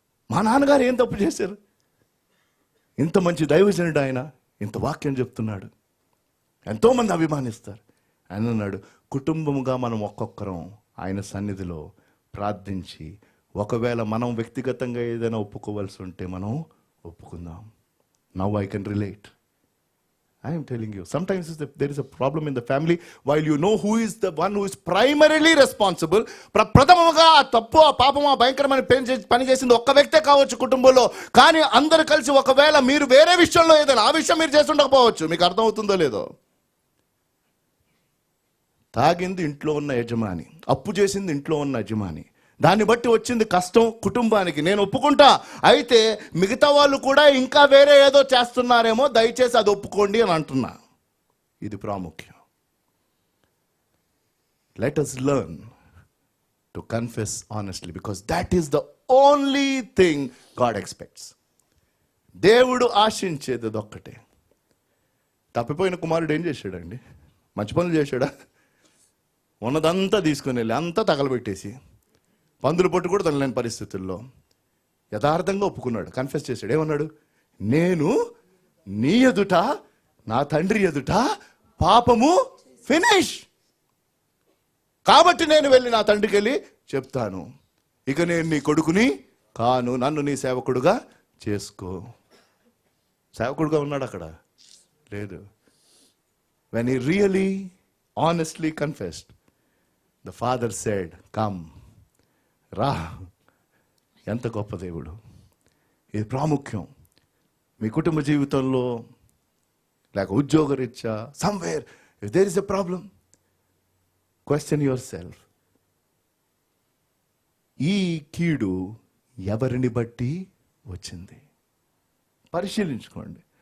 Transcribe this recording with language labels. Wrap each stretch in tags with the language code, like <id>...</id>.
<te>మా నాన్నగారు ఏం తప్పు చేశారు? ఇంత మంచి దైవజనుడు ఆయన, ఇంత వాక్యం చెప్తున్నాడు, ఎంతోమంది అభిమానిస్తారు. ఆయన అన్నాడు, కుటుంబముగా మనం ఒక్కొక్కరం ఆయన సన్నిధిలో ప్రార్థించి, ఒకవేళ మనం వ్యక్తిగతంగా ఏదైనా ఒప్పుకోవాల్సి ఉంటే మనం ఒప్పుకుందాం.</te> <en>Now I can relate. I am telling you, sometimes there is a problem in the family, while you know who is the one who is primarily responsible.</en> <te>ప్రథమముగా ఆ తప్పు, ఆ పాపము, ఆ భయంకరమైన పని చేసింది ఒక్క వ్యక్తే కావచ్చు కుటుంబంలో. కానీ అందరు కలిసి ఒకవేళ మీరు వేరే విషయంలో ఏదైనా ఆ విషయం మీరు చేసి ఉండకపోవచ్చు. మీకు అర్థమవుతుందో లేదో. తాగింది ఇంట్లో ఉన్న యజమాని, అప్పు చేసింది ఇంట్లో ఉన్న యజమాని, దాన్ని బట్టి వచ్చింది కష్టం కుటుంబానికి, నేను ఒప్పుకుంటా. అయితే మిగతా వాళ్ళు కూడా ఇంకా వేరే ఏదో చేస్తున్నారేమో, దయచేసి అది ఒప్పుకోండి అని అంటున్నా. ఇది ప్రాముఖ్యం.</te> <en>Let us learn to confess honestly, because that is the only thing God expects.</en> <te>దేవుడు ఆశించేది అదొక్కటే. తప్పిపోయిన కుమారుడు ఏం చేశాడండి? మంచి పనులు చేశాడా? ఉన్నదంతా తీసుకుని వెళ్ళి అంతా తగలబెట్టేసి పందులు పొట్టు కూడా తనలేని పరిస్థితుల్లో యథార్థంగా ఒప్పుకున్నాడు, కన్ఫెస్ చేశాడు. ఏమన్నాడు? నేను నీ ఎదుట నా తండ్రి ఎదుట పాపము ఫినిష్, కాబట్టి నేను వెళ్ళి నా తండ్రికి వెళ్ళి చెప్తాను, ఇక నేను నీ కొడుకుని కాను, నన్ను నీ సేవకుడుగా చేసుకో. సేవకుడుగా ఉన్నాడు అక్కడ? లేదు.</te> <en>when he really honestly confessed, the father said, come,</en> <te>రా. ఎంత గొప్ప దేవుడు! ఇది ప్రాముఖ్యం. మీ కుటుంబ జీవితంలో లేక ఉద్యోగరీత్యా</te> <en>somewhere if there is a problem, question yourself,</en> <te>ఈ కీడు ఎవరిని బట్టి వచ్చింది? పరిశీలించుకోండి.</te>